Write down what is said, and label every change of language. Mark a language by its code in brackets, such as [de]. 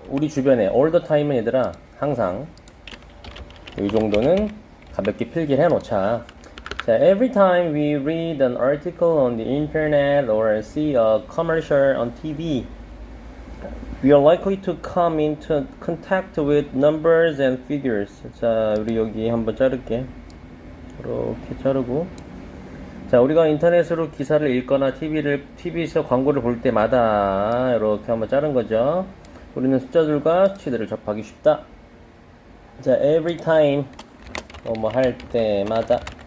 [ko] 우리 주변에 [en] all the time [ko] 은 얘들아 항상 이 정도는 가볍게 필기를 해놓자. [en] 자, every time we read an article on the internet or see a commercial on TV, we are likely to come into contact with numbers and figures. [ko] 자, 우리 여기 한번 자를게. 이렇게 자르고. 자, 우리가 인터넷으로 기사를 읽거나 TV에서 광고를 볼 때마다 이렇게 한번 자른 거죠. 우리는 숫자들과 수치들을 접하기 쉽다. 자, [en] every time [ko] 뭐 할 때마다.